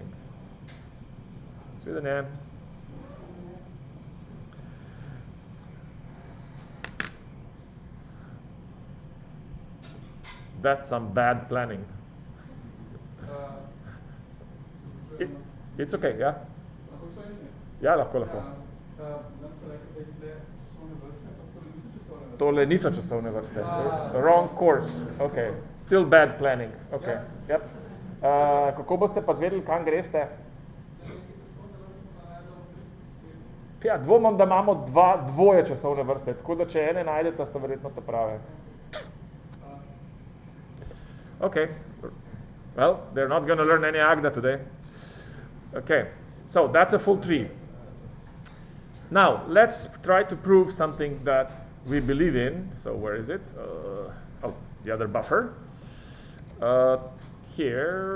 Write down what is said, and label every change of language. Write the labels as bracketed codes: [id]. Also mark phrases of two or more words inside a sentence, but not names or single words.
[en] It's with an N. That's some bad planning. It's okay, yeah? [sl] Ja, lahko. Tole niso časovne vrste. [en] Wrong course. Okay. Still bad planning. Okay. Yep. [sl] Kako boste pa zvedeli, kam greste? Ja, dvomam, da imamo dvoje časovne vrste, tako da če ene najdete, sta verjetno ta prave. [en] Okay. Well, they're not going to learn any Agda today. Okay. So that's a full tree. Now, let's try to prove something that we believe in. So where is it? The other buffer. Here.